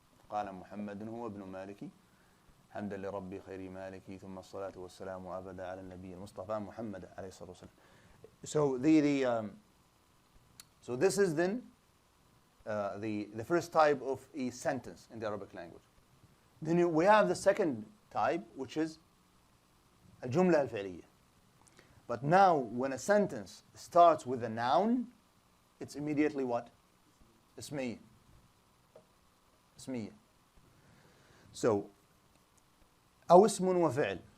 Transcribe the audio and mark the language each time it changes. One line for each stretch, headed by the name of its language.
Arabic: قال محمد هو ابن مالكي حمدا لربي خير مالكي ثم الصلاة والسلام أبدا على النبي المصطفى محمد عليه الصلاة والسلام.
English: So so this is then the first type of a sentence in the Arabic language. Then we have the second type, which is al-jumla al-fi'liyya. But now, when a sentence starts with a noun, it's immediately what?
Arabic: Ismiyya. Ismiyya. So, أو اسم وفعل.